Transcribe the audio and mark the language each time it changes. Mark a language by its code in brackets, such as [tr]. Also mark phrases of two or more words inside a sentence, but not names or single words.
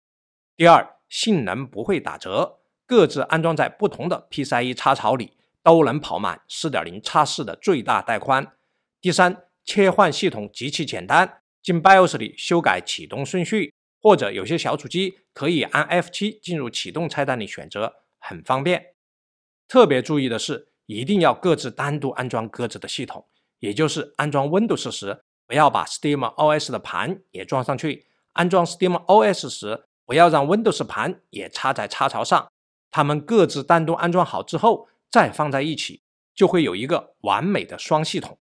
[zh] 第二，性能不會打折，各自安裝在不同的 PCIe 插槽裡，都能跑滿 4.0x4 的最大帶寬。第三，切換系統極其簡單，進 BIOS 裡修改啟動順序，或者有些小主機可以按 F7 進入啟動菜單裡選擇，很方便。特別注意的是，一定要各自單獨安裝各自的系統，也就是安装 Windows 時，不要把 SteamOS 的盤也裝上去；安装 SteamOS 時，不要讓 Windows 盤也插在插槽上。它們各自單獨安裝好之後，再放在一起，就会有一個完美的雙系統。